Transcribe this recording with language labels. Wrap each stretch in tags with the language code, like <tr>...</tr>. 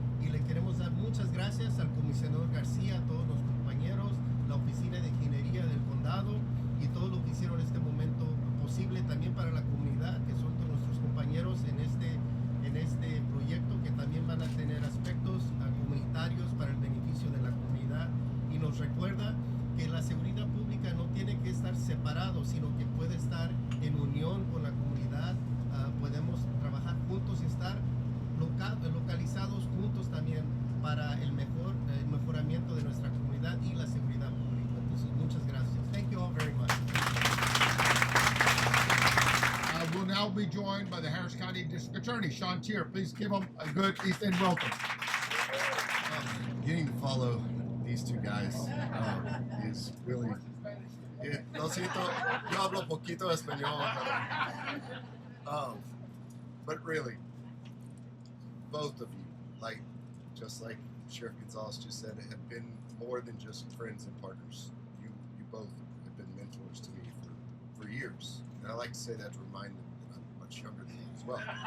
<es>Y le queremos dar muchas gracias al comisionado García, a todos los compañeros, la oficina de ingeniería del condado y todo lo que hicieron este momento posible también para la comunidad, que son todos nuestros compañeros en este proyecto, que también van a tener aspectos comunitarios para el beneficio de la comunidad, y nos recuerda que la seguridad pública no tiene que estar separado, sino que puede estar en unión con la comunidad. Podemos trabajar juntos y estar localizados juntos también para el mejoramiento de nuestra comunidad y la seguridad pública. Entonces, muchas gracias.</es> <en>Thank you all very much. We'll now be joined by the Harris County District Attorney, Sean Tier. Please give him a good East End welcome. Getting to follow these two guys is really...</en> <es>Lo siento, yo hablo poquito español.</es> <en>But really, both of you, just like Sheriff Gonzalez just said, have been more than just friends and partners. You both have been mentors to me for years. And I like to say that to remind them that I'm much younger than you as well.</en>